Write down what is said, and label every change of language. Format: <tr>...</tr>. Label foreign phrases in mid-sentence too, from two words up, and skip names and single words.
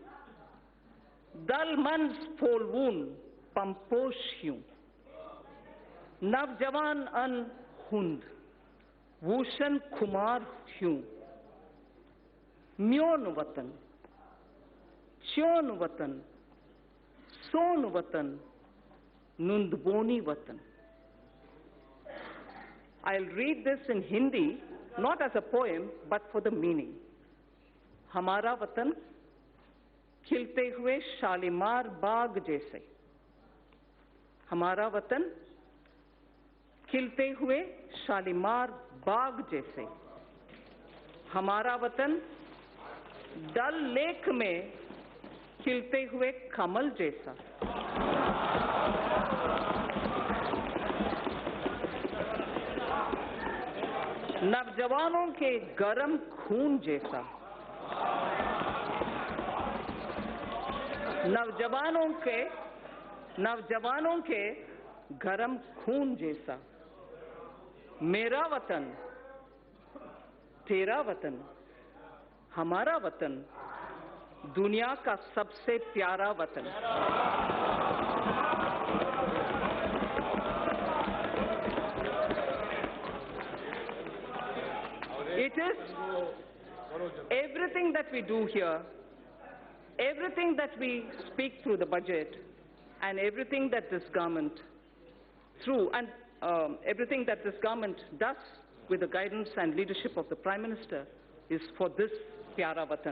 <ks>दल मंज फोलवून पंपोश ह्यूं, नवजवान अन हुंद वूशन खुमार ह्यूं, म्योन वतन च्योन वतन सोन वतन Nundboni Watan.</ks> <en>I'll read this in Hindi, not as a poem, but for the meaning.</en> <hi>हमारा वतन, खिलते हुए शालीमार बाग जैसे. हमारा वतन, खिलते हुए शालीमार बाग जैसे. हमारा वतन, डल लेक में खिलते हुए कमल जैसा, नवजवानों के गरम खून जैसा, नवजवानों के गरम खून जैसा, मेरा वतन तेरा वतन हमारा वतन दुनिया का सबसे प्यारा वतन।</hi> <en>It is everything that we do here, everything that we speak through the budget, and everything that this government everything that this government does with the guidance and leadership of the Prime Minister is for this</en> <hi>प्यारा वतन.</hi>